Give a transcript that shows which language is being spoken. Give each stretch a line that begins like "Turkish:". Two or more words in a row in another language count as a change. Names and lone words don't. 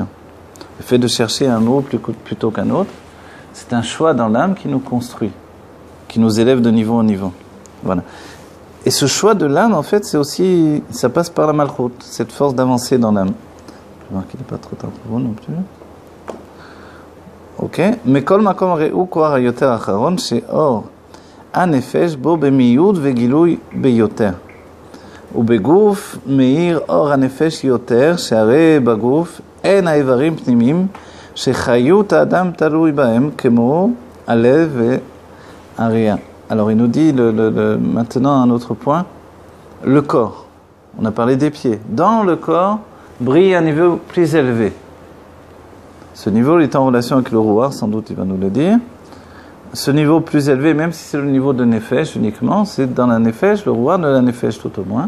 French: Le fait de chercher un mot plutôt qu'un autre, c'est un choix dans l'âme qui nous construit, qui nous élève de niveau en niveau. Voilà. Et ce choix de l'âme, en fait, c'est aussi, ça passe par la malchoute, cette force d'avancer dans l'âme. Je vais voir qu'il n'est pas trop tard pour vous non plus. Ok. Mais
Hebrew: כל מקום הריהו כער היותר אחרון שאור הנפש בו במיעוט וגילוי ביותר. ובגוף מאיר אור הנפש יותר, שהרי בגוף אין האיברים פנימיים שחיות האדם תלוי בהם כמו הלב והראייה.
French: Alors il nous dit maintenant un autre point, le corps. On a parlé des pieds. Dans le corps brille un niveau plus élevé. Ce niveau il est en relation avec le rouar, sans doute il va nous le dire. Ce niveau plus élevé, même si c'est le niveau de nefesh uniquement, c'est dans la nefesh, le rouar de la nefesh tout au moins.